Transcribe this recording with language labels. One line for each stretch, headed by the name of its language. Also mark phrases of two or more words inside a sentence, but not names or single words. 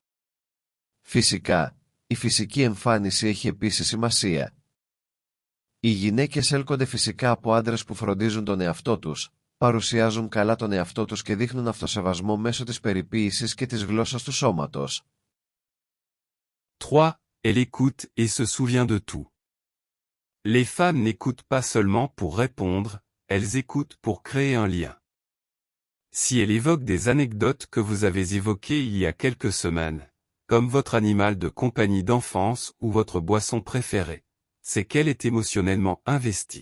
Greek: Φυσικά, η φυσική εμφάνιση έχει επίσης σημασία. Οι γυναίκες έλκονται φυσικά από άντρες που φροντίζουν τον εαυτό τους, παρουσιάζουν καλά τον εαυτό τους και δείχνουν αυτοσεβασμό μέσω της περιποίησης και της γλώσσας του σώματος. 3.
French: Elle écoute et se souvient de tout. Les femmes n'écoutent pas seulement pour répondre, elles écoutent pour créer un lien. Si elle évoque des anecdotes que vous avez évoquées il y a quelques semaines, comme votre animal de compagnie d'enfance ou votre boisson préférée, c'est qu'elle est émotionnellement investie.